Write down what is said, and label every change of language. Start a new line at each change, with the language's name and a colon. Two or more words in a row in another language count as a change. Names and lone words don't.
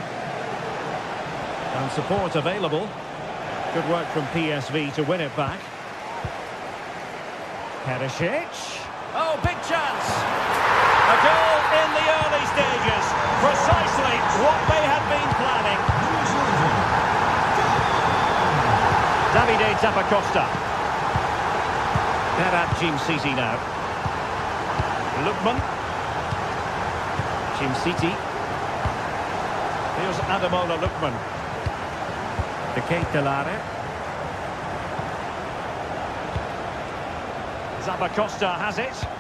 English: And support available. Good work from PSV to win it back. Perisic. Oh, big chance! A goal in the early stages. Precisely what they had been planning. Davide Zappacosta. Berat Jim-City now. Lukman. Jim-City. Here's Ademola Lukman. De Ketelare. Zappacosta has it.